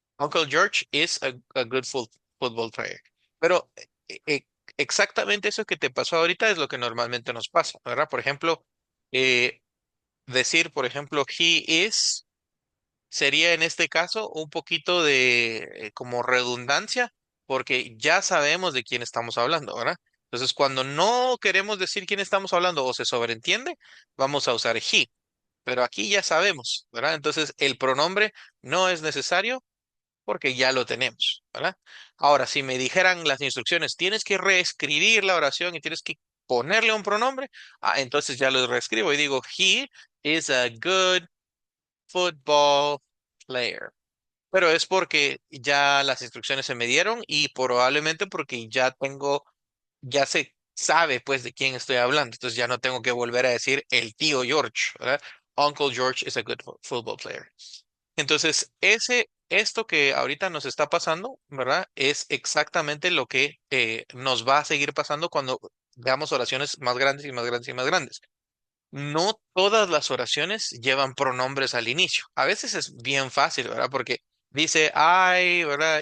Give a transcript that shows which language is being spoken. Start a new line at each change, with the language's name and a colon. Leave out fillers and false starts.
English: Uncle George is a good football player.
Spanish: Pero exactamente eso que te pasó ahorita es lo que normalmente nos pasa, ¿verdad? Por ejemplo, eh, decir, por ejemplo, he is sería en este caso un poquito de como redundancia, porque ya sabemos de quién estamos hablando, ¿verdad? Entonces, cuando no queremos decir quién estamos hablando o se sobreentiende, vamos a usar he, pero aquí ya sabemos, ¿verdad? Entonces, el pronombre no es necesario porque ya lo tenemos, ¿verdad? Ahora, si me dijeran las instrucciones, tienes que reescribir la oración y tienes que ponerle un pronombre, entonces ya lo reescribo y digo,
English: he is a good football player.
Spanish: Pero es porque ya las instrucciones se me dieron y probablemente porque ya se sabe pues de quién estoy hablando. Entonces ya no tengo que volver a decir el tío George, ¿verdad?
English: Uncle George is a good football player.
Spanish: Entonces, esto que ahorita nos está pasando, ¿verdad? Es exactamente lo que nos va a seguir pasando cuando veamos oraciones más grandes y más grandes y más grandes. No todas las oraciones llevan pronombres al inicio. A veces es bien fácil, ¿verdad? Porque dice I, ¿verdad?